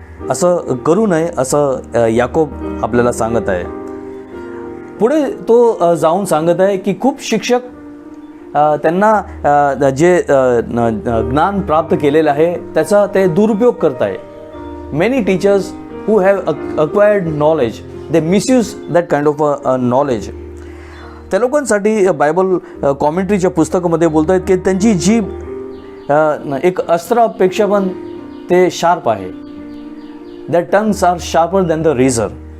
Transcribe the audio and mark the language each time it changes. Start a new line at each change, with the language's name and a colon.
Marathi: असं करू नये असं याकोब आपल्याला सांगत आहे. पुढे तो जाऊन सांगत आहे की खूप शिक्षक त्यांना जे ज्ञान प्राप्त केलेलं आहे त्याचा ते दुरुपयोग करत आहे. Many teachers
English: who have acquired knowledge, they misuse that kind of knowledge.
Marathi: त्या लोकांसाठी बायबल कॉमेंट्रीच्या पुस्तकामध्ये बोलत आहेत की त्यांची जीभ एक अस्त्रापेक्षा पण ते शार्प आहे.
English: their tongues are sharper than the razor.